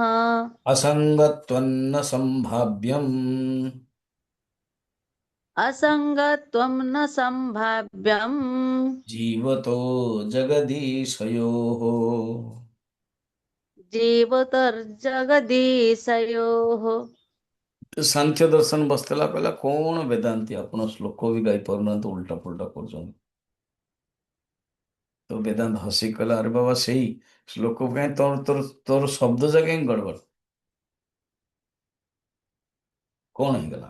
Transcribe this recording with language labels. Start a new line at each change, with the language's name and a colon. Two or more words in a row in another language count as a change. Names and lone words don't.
Sanskrit: असङ्गत्वन्न सम्भाव्यम् असङ्गत्वं न सम्भाव्यम् जीवतो जगदीशयोः। जीवतर्जगदीशयोः।
Odia: ସାଂଖ୍ୟ ଦର୍ଶନ ବସିଥିଲା କହିଲା କଣ ବେଦାନ୍ତି ଆପଣ ଶ୍ଲୋକ ବି ଗାଇ ପାରୁନାହାନ୍ତି ଉଲ୍ଟା ପୁଲ୍ଟା କରୁଛନ୍ତି। ତ ବେଦାନ୍ତ ହସି କହିଲା ଆରେ ବାବା ସେଇ ଶ୍ଲୋକ କାହିଁ ତୋର ତୋର ତୋର ଶବ୍ଦ ଯା କାହିଁ ଗଡ଼ବଡ଼ କଣ ହେଇଗଲା?